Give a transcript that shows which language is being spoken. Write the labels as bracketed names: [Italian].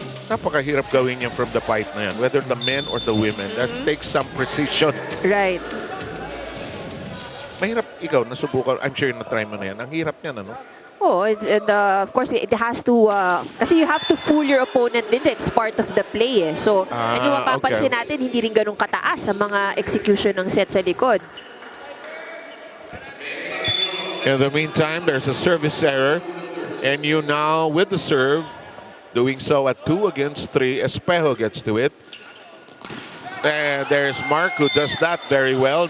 [Filipino] Napakahirap gawin yan from the pipe na yan, [English] whether the men or the women. That takes some precision. Right. [Filipino] Mahirap, ikaw, nasubukan. [English] I'm sure [Filipino] na-try mo na yan. Ang hirap niyan, ano? [English] Oh, of course, it has to, kasi you have to fool your opponent din. It's part of the play, eh. [Filipino] So, and yung mapapansin natin, hindi rin ganun kataas sa mga execution ng set sa likod. [English] In the meantime, there's a service error. And you now, with the serve, Doing so at 2 against 3. Espejo gets to it. And there's Mark who does that very well.